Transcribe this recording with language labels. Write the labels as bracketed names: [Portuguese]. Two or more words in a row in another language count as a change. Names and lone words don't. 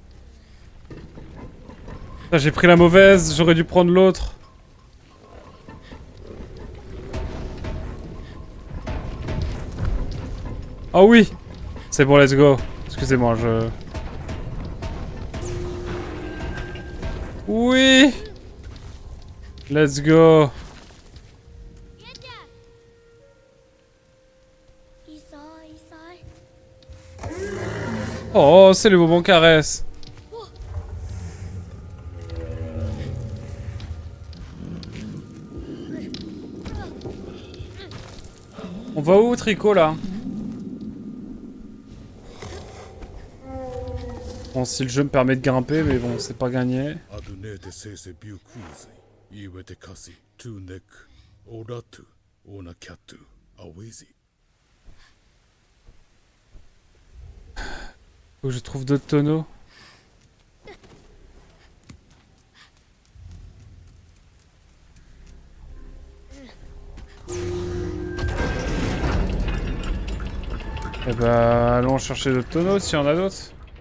[French] J'ai pris la mauvaise, j'aurais dû prendre l'autre. Oh oui! C'est bon, [English] let's go. [French] Excusez-moi, je... Oui! [English] Let's go! [French] Oh, c'est le moment caresse! On va où, Tricot, là? Bon, si le jeu me permet de grimper, mais bon, c'est pas gagné. アドネーテセーセビュークーズイウエテカシトゥネクオラトゥオナキャトゥアウェイジ Faut que je trouve d'autres tonneaux. Eh bah, allons chercher d'autres tonneaux s'il y en a d'autres.